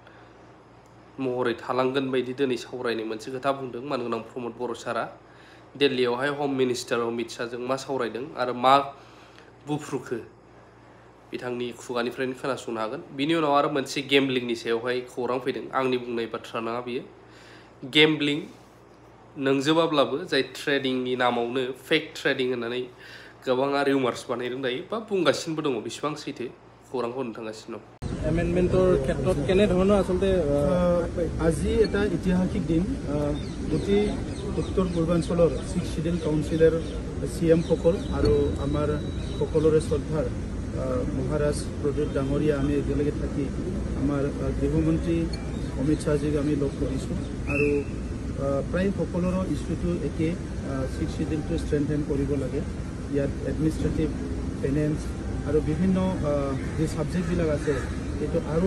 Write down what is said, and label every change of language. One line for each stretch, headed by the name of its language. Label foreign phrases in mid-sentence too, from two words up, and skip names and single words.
Bodo: महरै थालांगोन बायदि दिनै सावरायनो मोनसे खोथा बुंदों मानगोनां प्रमद बर' सारा दिल्लीयावहाय
English: Home Minister
Bodo: अमित शाहजों मा सावरायदों आरो मा बुफ्रुखो बिथांनि खुगानिफ्रायनो खोनासंनो हागोन बिनि उनाव आरो मोनसे गेमलिंनि सायावहाय खौरां फैदों आंनि बुंनाय बाथ्रा नङा बियो गेमलिं नोंजोबाब्लाबो जाय ट्रेडिंनि नामावनो
English: fake trading
Bodo: होननानै गोबाङा रिउमार्स बानायदों दायो बा बुंगासिनोबो दङ बेसेबां सैथो खौरांखौ नोंथांगासिनो दं
Assamese: এমেণ্ডমেণ্টৰ ক্ষেত্ৰত কেনেধৰণৰ আচলতে আজি এটা ঐতিহাসিক দিন গোটেই উত্তৰ পূৰ্বাঞ্চলৰ 6 শিডিউল কাউন্সিলৰ CM সকল আৰু আমাৰ সকলোৰে শ্ৰদ্ধাৰ মহাৰাজ প্ৰদীপ ডাঙৰীয়া আমি একেলগে থাকি আমাৰ গৃহমন্ত্ৰী অমিত শ্বাহজীক আমি লগ কৰিছোঁ আৰু প্ৰায় সকলোৰে ইস্যুটো একে 6 শিডিউলটো ষ্ট্ৰেংথেন কৰিব লাগে ইয়াত
English: administrative finance
Assamese: আৰু বিভিন্ন যে সাবজেক্টবিলাক আছে এইটো আৰু